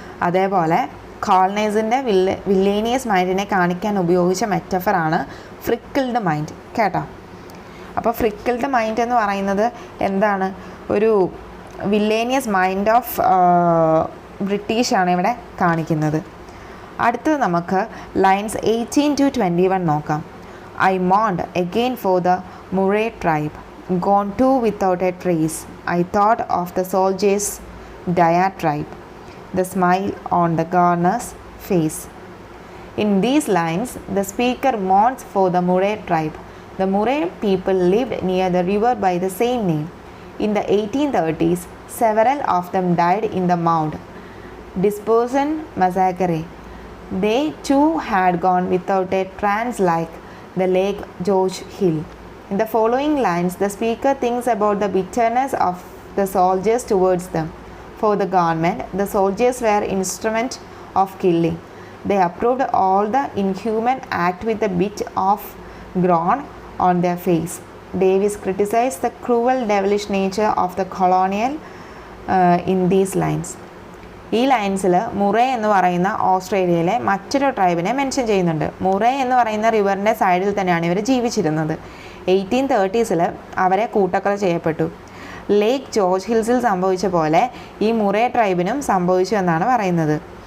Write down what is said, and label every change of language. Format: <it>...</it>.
<ml>അതേപോലെ കോളനൈസിൻ്റെ വില്ലേനിയസ് മൈൻഡിനെ കാണിക്കാൻ ഉപയോഗിച്ച മെറ്റഫറാണ് ഫ്രിക്കിൾഡ് മൈൻഡ് കേട്ടോ. അപ്പോൾ ഫ്രിക്കിൾഡ് മൈൻഡ് എന്ന് പറയുന്നത് എന്താണ്? ഒരു വില്ലേനിയസ് മൈൻഡ് ഓഫ് ബ്രിട്ടീഷാണ് ഇവിടെ കാണിക്കുന്നത്. അടുത്തത് നമുക്ക് ലൈൻസ് 18 to 21 നോക്കാം.</ml> <en>I mourned again for the Murray tribe, gone too without a trace. I thought of the soldiers' diatribe, the smile on the governor's face. In these lines, the speaker mourns for the Murray tribe. The Murray people lived near the river by the same name. In the 1830s, several of them died in the Mound Dispersion massacre. They too had gone without a trance like the Lake George Hill. In the following lines, the speaker thinks about the bitterness of the soldiers towards them. For the government, the soldiers were instruments of killing. They approved all the inhuman act with a bit of groan on their face. Davies criticized the cruel, devilish nature of the colonial in these lines.</en> <ml>ഈ ലൈൻസിൽ Murray എന്ന് പറയുന്ന ഓസ്ട്രേലിയയിലെ മറ്റൊരു ട്രൈബിനെ mention ചെയ്യുന്നുണ്ട്. Murray എന്ന് പറയുന്ന റിവറിൻ്റെ സൈഡിൽ തന്നെയാണ് ഇവർ ജീവിച്ചിരുന്നത്. 1830s അവരെ കൂട്ടക്കൊല ചെയ്യപ്പെട്ടു. ലേക്ക് ജോർജ് ഹിൽസിൽ സംഭവിച്ച പോലെ ഈ മുറേ ട്രൈബിനും സംഭവിച്ചു എന്നാണ് പറയുന്നത്.</ml>